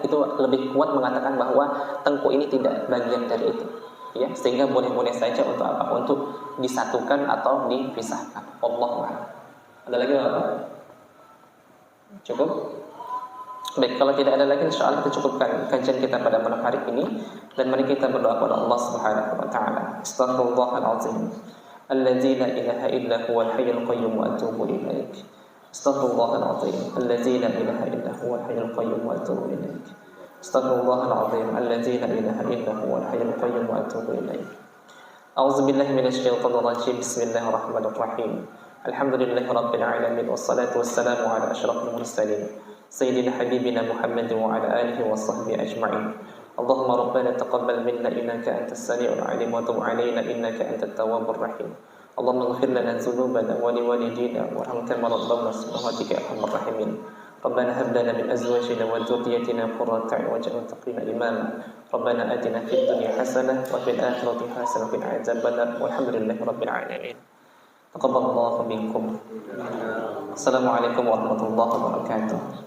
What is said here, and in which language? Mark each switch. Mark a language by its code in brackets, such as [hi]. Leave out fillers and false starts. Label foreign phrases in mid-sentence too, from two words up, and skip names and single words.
[id] Itu lebih kuat mengatakan bahwa tengkuk ini tidak bagian dari itu, ya, sehingga boleh-boleh saja untuk apa? Untuk disatukan atau dipisahkan. [ar] الله أعلم. [id] Ada lagi apa? Cukup? Baik, kalau tidak ada lagi, [ar] إن شاء الله [id] kita cukupkan kajian kita pada malam hari ini. Dan mari kita berdoa kepada Allah [ar] سبحانه وتعالى. أستغفر الله العظيم الذي لا إله إلا هو الحي القيوم وأتوب إليه. أستغفر الله العظيم الذي لا إله إلا هو الحي القيوم وأتوب إليه. أستغفر الله العظيم الذي لا إله إلا هو الحي القيوم وأتوب إليه. أعوذ بالله من الشيطان الرجيم. بسم الله الرحمن الرحيم. الحمد لله رب العالمين والصلاة والسلام على أشرف المرسلين سيدنا حبيبنا محمد وعلى آله وصحبه أجمعين. اللهم ربنا تقبل منا إنك أنت السميع العليم وتب علينا إنك أنت التواب الرحيم. اللهم اغفر لنا ذنوبنا ولوالدينا وارحمنا مرضانا سبحانك يا أرحم الراحمين. ربنا هب لنا من أزواجنا وذرياتنا قرة أعين واجعلنا المتقين إماما. ربنا آتنا في الدنيا حسنة وفي الآخرة حسنة وقنا عذاب النار. والحمد لله رب العالمين. تقبل الله منكم. السلام عليكم ورحمة الله وبركاته.